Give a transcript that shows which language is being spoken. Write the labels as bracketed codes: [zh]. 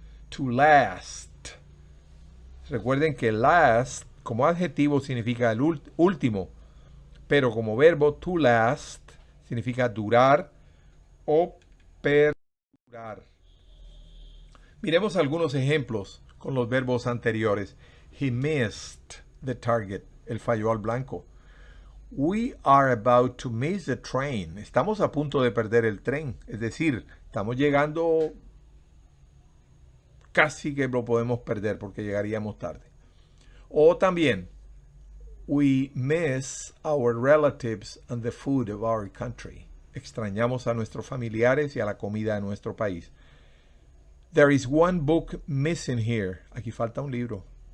[es] To last. Recuerden que last como adjetivo significa el último, pero como verbo to last significa durar o perdurar. Miremos algunos ejemplos con los verbos anteriores. [en] He missed the target. [es] Él falló al blanco. [en] We are about to miss the train. [es] Estamos a punto de perder el tren. Es decir, estamos llegando, casi que lo podemos perder porque llegaríamos tarde. O también, [en] we miss our relatives and the food of our country. [es] Extrañamos a nuestros familiares y a la comida de nuestro país. [en] There is one book missing here. [es] Aquí falta un libro.